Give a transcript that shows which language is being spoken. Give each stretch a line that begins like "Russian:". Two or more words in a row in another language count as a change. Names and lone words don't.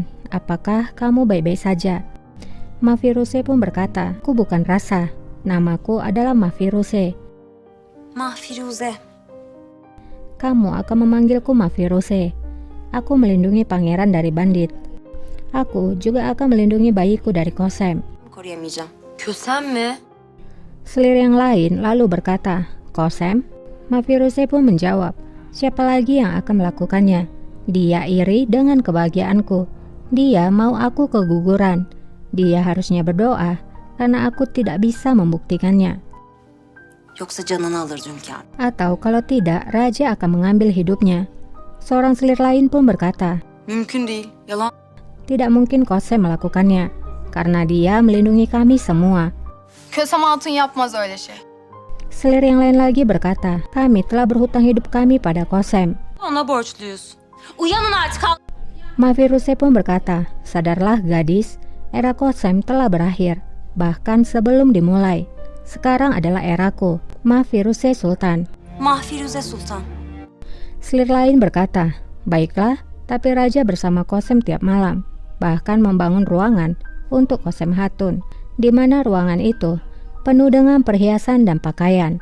Indonesian: Apakah kamu baik-baik saja? Mahfiruse pun berkata, aku bukan Rasa. Namaku adalah Mahfiruse. Mahfiruze. Kamu akan memanggilku Mahfiruse. Aku melindungi pangeran dari bandit. Aku juga akan melindungi bayiku dari Kosem.
Turkish: Koruyamayacağım. Kösem mi?
Indonesian: Selir yang lain lalu berkata, Kosem? Mahfiruse pun menjawab, siapa lagi yang akan melakukannya? Dia iri dengan kebahagiaanku. Dia mau aku keguguran. Dia harusnya berdoa karena aku tidak bisa membuktikannya.
Turkish: Yoksa canını alır hünkârım.
Indonesian: Atau kalau tidak, raja akan mengambil hidupnya. Seorang selir lain pun berkata,
Turkish: Mümkün değil. Yalan.
Indonesian: tidak mungkin Kosem melakukannya, karena dia melindungi kami semua.
Turkish: Kösem Hatun yapmaz öyle şey.
Indonesian: Selir yang lain lagi berkata, kami telah berhutang hidup kami pada Kosem.
Turkish: Ona borçluyuz. Uyanın artık.
Indonesian: Mahfiruse pun berkata, sadarlah gadis, era Kosem telah berakhir, bahkan sebelum dimulai. Sekarang adalah eraku, Mahfiruse Sultan. Mahfiruze Sultan. Selir lain berkata, baiklah, tapi raja bersama Kosem tiap malam, bahkan membangun ruangan untuk Kosem Hatun, di mana ruangan itu penuh dengan perhiasan dan pakaian.